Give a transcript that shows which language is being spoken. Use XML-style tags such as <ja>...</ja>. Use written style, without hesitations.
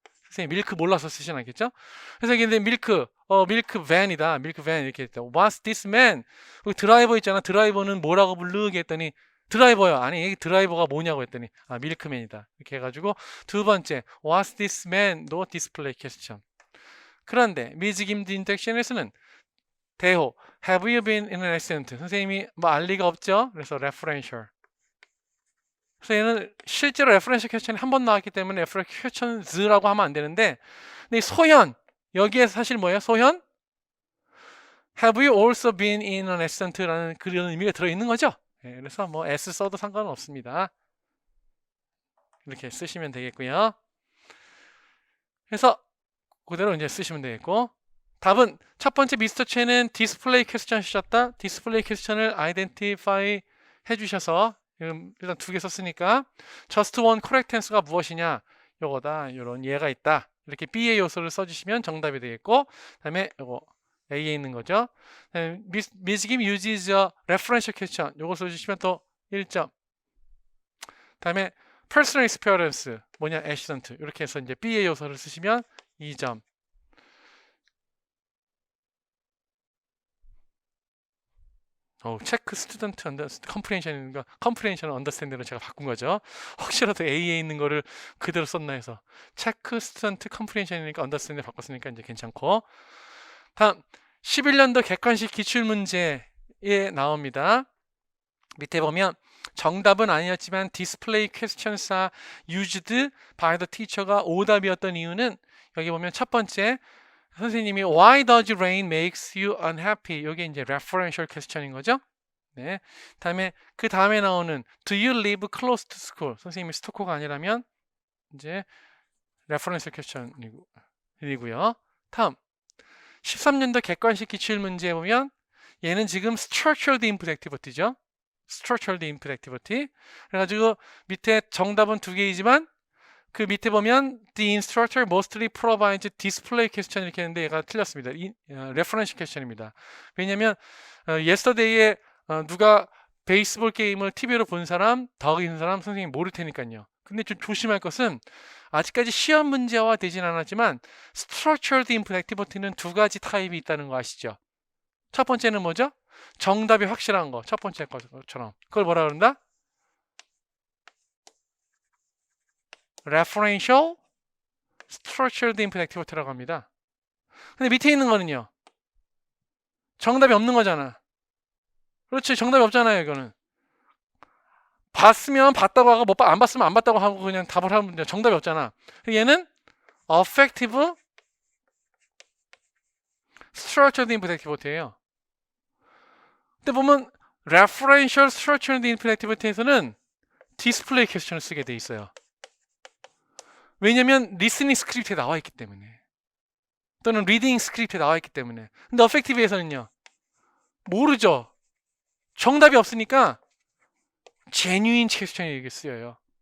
<ko>선생님 밀크 몰라서 쓰진 않겠죠? 그래서 이게 밀크 밴이다. 밀크 밴 이렇게 했죠.</ko> <en>What's this man?</en> <ko>드라이버 있잖아. 드라이버는 뭐라고 부르게 했더니 드라이버요. 아니 드라이버가 뭐냐고 했더니 밀크맨이다. 이렇게 해가지고 두 번째</ko> <en>What's this man?</en> <ko>도 디스플레이 퀘스천. 그런데 Ms.</ko> <en>Kim's interaction에서는 대호 Have you been in an accident?</en> <ko>선생님이 뭐 알 리가 없죠. 그래서 referential. 그래서 얘는 실제로 referential 퀘스천이 한 번 나왔기 때문에 referential 퀘스천즈라고 하면 안 되는데, 근데 소현 여기에 사실 뭐예요?</ko> <en>소현 Have you also been in an accident?</en> <ko>라는 그런 의미가 들어있는 거죠. 예, 그래서 뭐 S 써도 상관은 없습니다. 이렇게 쓰시면 되겠고요. 그래서 그대로 이제 쓰시면 되겠고, 답은 첫 번째 미스터 첸은 디스플레이 퀘스천 주셨다. 디스플레이 퀘스천을 아이덴티파이 해주셔서 일단 두 개 썼으니까</ko> <en>just one correct tense</en> <ko>가 무엇이냐, 요거다. 이런 예가 있다. 이렇게 B의 요소를 써주시면 정답이 되겠고, 그다음에 요거 A에 있는 거죠.</ko> <en>Miss Kim uses a referential question.</en> <ko>요거 써주시면 또 1점. 그다음에</ko> <en>personal experience</en> <ko>뭐냐,</ko> <en>accident.</en> <ko>이렇게 해서 이제 B의 요소를 쓰시면 2점. 체크 스튜던트 컴프레hension인가 컴프레hension을 언더스탠딩으로 제가 바꾼 거죠. 혹시라도 A에 있는 거를 그대로 썼나 해서 체크 스튜던트 컴프레hension이니까 언더스탠딩 바꿨으니까 이제 괜찮고, 다음 11년도 객관식 기출문제에 나옵니다. 밑에 보면 정답은 아니었지만</ko> <en>display questions are used by the teacher가</en> <ko>오답이었던 이유는, 여기 보면 첫 번째 선생님이</ko> <en>Why does rain makes you unhappy?</en> <ko>이게 이제 referential question인 거죠. 네.</ko> <en>그 다음에 나오는 Do you live close to school?</en> <ko>선생님이 스토커가 아니라면 이제 referential question이고요. 다음 13년도 객관식 기출 문제에 보면 얘는 지금 structured input activity죠. structured input activity. 그래가지고 밑에 정답은 두 개이지만 그 밑에 보면</ko> <en>the instructor mostly provides display question</en> <ko>이렇게 했는데 얘가 틀렸습니다. referential question입니다. 왜냐면 yesterday에 누가 베이스볼 게임을 TV로 본 사람, 더 있는 사람 선생님 모를 테니까요. 근데 좀 조심할 것은 아직까지 시험 문제화 되진 않았지만 structured input activity는 두 가지 타입이 있다는 거 아시죠? 첫 번째는 뭐죠? 정답이 확실한 거, 첫 번째 것처럼. 그걸 뭐라 그런다? referential structured input activity라고 합니다. 근데 밑에 있는 거는요, 정답이 없는 거잖아. 그렇지, 정답이 없잖아요. 이거는 봤으면 봤다고 하고 안 봤으면 안 봤다고 하고 그냥 답을 하면 돼. 정답이 없잖아. 얘는 affective structured input activity예요. 근데 보면 referential structured input activity에서는 display question을 쓰게 돼 있어요. 왜냐면 리스닝 스크립트에 나와 있기 때문에, 또는 리딩 스크립트에 나와 있기 때문에. 근데 어펙티브에서는요, 모르죠. 정답이 없으니까 genuine 퀘스천이 이게 쓰여요.</ko>